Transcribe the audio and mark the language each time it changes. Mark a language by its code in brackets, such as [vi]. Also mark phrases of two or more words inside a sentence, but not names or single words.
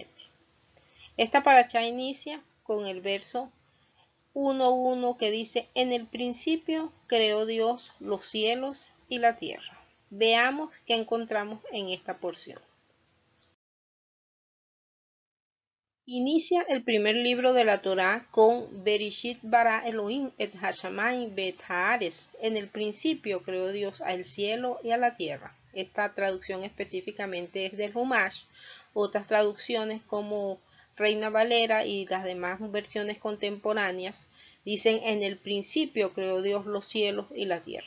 [es] Esta parashá inicia con el verso 1:1 que dice: en el principio creó Dios los cielos y la tierra. Veamos qué encontramos en esta porción. Inicia el primer libro de la Torá con [he] בראשית ברא אלהים את השמים ואת הארץ. [es] En el principio creó Dios al cielo y a la tierra. Esta traducción específicamente es del Humash. Otras traducciones como Reina Valera y las demás versiones contemporáneas dicen: en el principio creó Dios los cielos y la tierra.